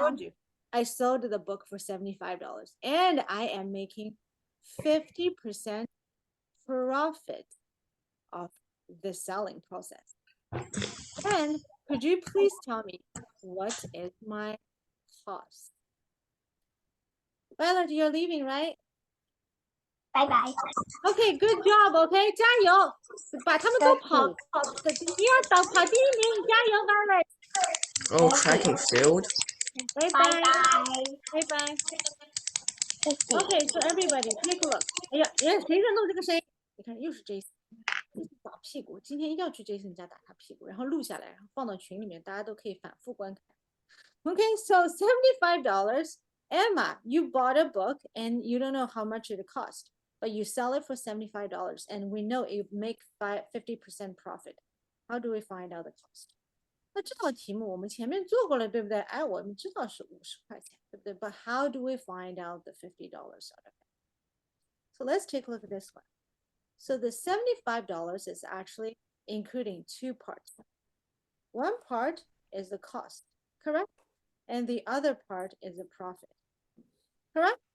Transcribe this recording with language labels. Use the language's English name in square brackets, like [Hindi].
[English] told you I sold the book for $75 and I am making 50% profit of the selling process. And could you please tell me what is my cost? Violet, you're leaving, right? Bye bye. Okay, good job. [Chinese] Okay, 加油，把他们都跑的第一二档跑第一名，加油 ，Violet。 [English] Oh, track and field. [Chinese] 拜 [English] Bye [Chinese] 拜， [English] bye. [Chinese] 拜拜。 [English] Okay, so everybody take a look. [Chinese] 哎呀，谁在弄这个声音？你看，又是 Jason。打屁股，今天一定要去 Jason 家打他屁股，然后录下来，然后放到群里面，大家都可以反复观看。 [English] Okay, so $75. Emma, you bought a book and you don't know how much it cost, but you sell it for $75, and we know you make 50% profit. How do we find out the cost? [Chinese] 那这道题目我们前面做过了，对不对？哎，我们知道是50块钱，对不对？ [English] But how do we find out the $50 out of it? So let's take a look at this one. So the $75 is actually including two parts. One part is the cost, correct? And the other part is the profit, correct?